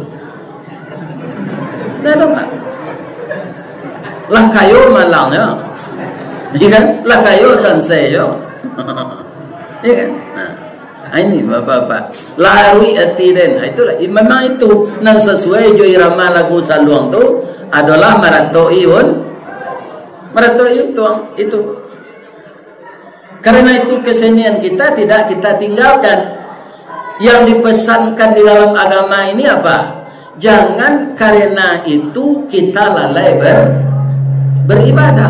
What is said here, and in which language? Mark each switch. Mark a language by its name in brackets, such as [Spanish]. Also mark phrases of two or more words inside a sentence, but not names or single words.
[Minangkabau] Ndak ada Pak. Lah kayo malangnya. Iya kan? Lah kayo sansai yo. Iya kan? Ini bapak-bapak larui hati den itulah memang itu nan sesuai jo irama lagu saluang tu adalah maratoi tuang itu. [Indonesian] Karena itu kesenian kita tidak kita tinggalkan. Yang dipesankan di dalam agama ini apa? Jangan karena itu kita lalai beribadah.